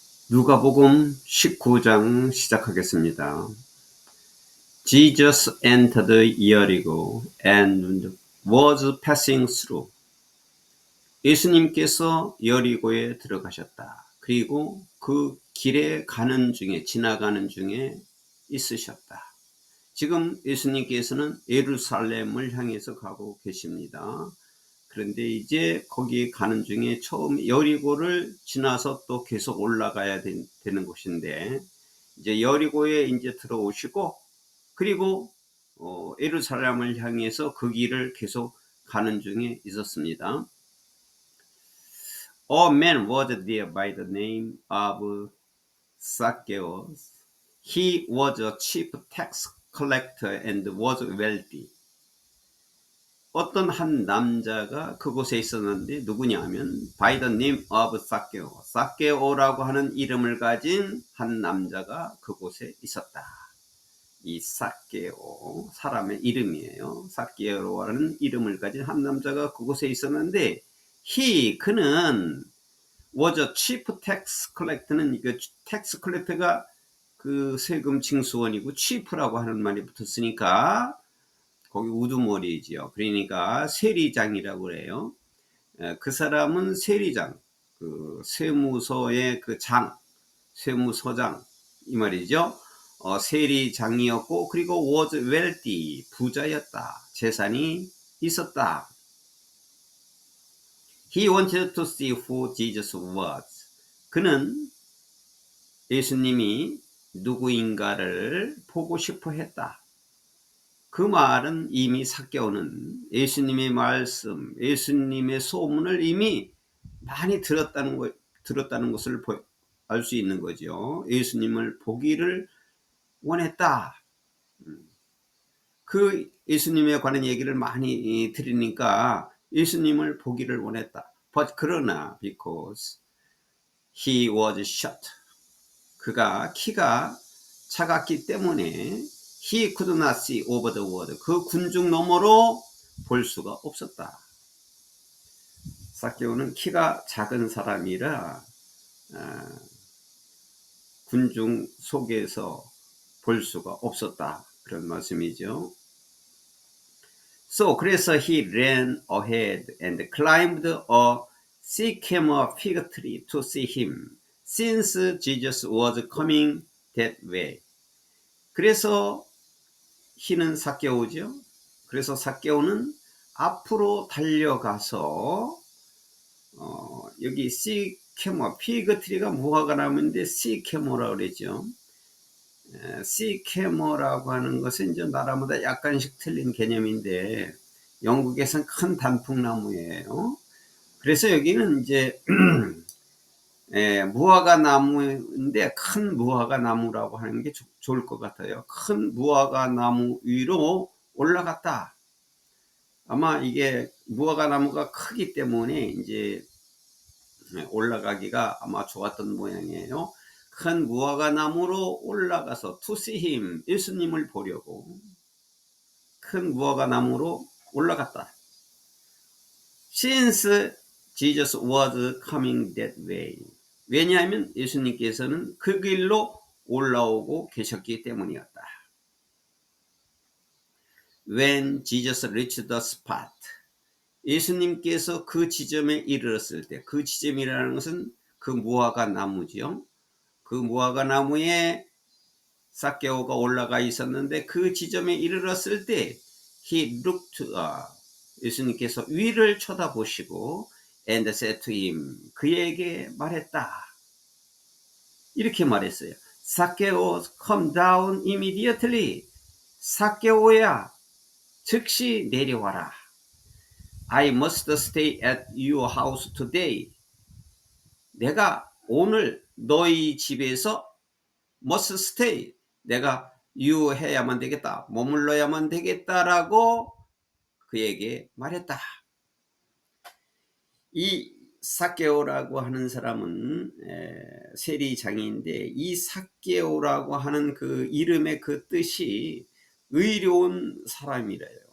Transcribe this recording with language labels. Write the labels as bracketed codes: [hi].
[ko] 누가복음 19장 시작하겠습니다. [en] Jesus entered Jericho and was passing through. [ko] 예수님께서 여리고에 들어가셨다. 그리고 그 길에 가는 중에 지나가는 중에 있으셨다. 지금 예수님께서는 예루살렘을 향해서 가고 계십니다. 그런데 이제 거기 가는 중에 처음 여리고를 지나서 또 계속 올라가야 되는 곳인데, 이제 여리고에 이제 들어오시고, 그리고 예루살렘을 향해서 그 길을 계속 가는 중에 있었습니다. [en] A man was there by the name of Zacchaeus. He was a chief tax collector and was wealthy. [ko] 어떤 한 남자가 그곳에 있었는데 누구냐면 [en] by the name of Zacchaeus, [ko] 삭개오라고 하는 이름을 가진 한 남자가 그곳에 있었다. 이 삭개오 사람의 이름이에요. 삭개오라는 이름을 가진 한 남자가 그곳에 있었는데 그는 [en] was a chief tax collector [ko] 는 이거 tax collector가 그 세금 징수원이고 chief라고 하는 말이 붙었으니까 거기 우두머리지요. 그러니까 세리장이라고 그래요. 그 사람은 세리장, 그 세무서의 그 장, 세무서장 이 말이죠. 세리장이었고, 그리고 [en] was wealthy, [ko] 부자였다. 재산이 있었다. [en] He wanted to see who Jesus was. [ko] 그는 예수님이 누구인가를 보고 싶어 했다. 그 말은 이미 삭개오는 예수님의 말씀, 예수님의 소문을 이미 많이 들었다는 것을 알 수 있는 거죠. 예수님을 보기를 원했다. 그 예수님에 관한 얘기를 많이 들으니까 예수님을 보기를 원했다. [en] But [ko] 그러나 [en] because he was short. [ko] 그가 키가 작았기 때문에 [en] he could not see over the world. [ko] 그 군중 너머로 볼 수가 없었다. 삭개오는 키가 작은 사람이라 군중 속에서 볼 수가 없었다. 그런 말씀이죠. 그래서 [en] he ran ahead and climbed a sycamore fig tree to see him, since Jesus was coming that way. [ko] 그래서 he는 삭개오죠. 그래서 삭개오는 앞으로 달려가서 여기 시케모, 피그트리가 무화과 나무인데 시케모라고 그러죠. 시케모라고 하는 것은 이제 나라마다 약간씩 틀린 개념인데 영국에서는 큰 단풍나무예요. 그래서 여기는 이제 무화과 나무인데 큰 무화과 나무라고 하는 게 좋을 것 같아요. 큰 무화과 나무 위로 올라갔다. 아마 이게 무화과 나무가 크기 때문에 이제 올라가기가 아마 좋았던 모양이에요. 큰 무화과 나무로 올라가서 [en] to see him, [ko] 예수님을 보려고 큰 무화과 나무로 올라갔다. [en] Since Jesus was coming that way. [ko] 왜냐하면 예수님께서는 그 길로 올라오고 계셨기 때문이었다. [en] When Jesus reached the spot. [ko] 예수님께서 그 지점에 이르렀을 때, 그 지점이라는 것은 그 무화과 나무지요. 그 무화과 나무에 삭개오가 올라가 있었는데 그 지점에 이르렀을 때 [en] he looked [ko] 예수님께서 위를 쳐다보시고 [en] and said to him, [ko] 그에게 말했다. 이렇게 말했어요. [en] 삭개오, come down immediately. [ko] 삭개오야, 즉시 내려와라. [en] I must stay at your house today. [ko] 내가 오늘 너희 집에서 [en] must stay. [ko] 내가 유해야만 되겠다. 머물러야만 되겠다라고 그에게 말했다. 이 삭개오라고 하는 사람은 세리장인데 이 삭개오라고 하는 그 이름의 그 뜻이 의로운 사람이래요.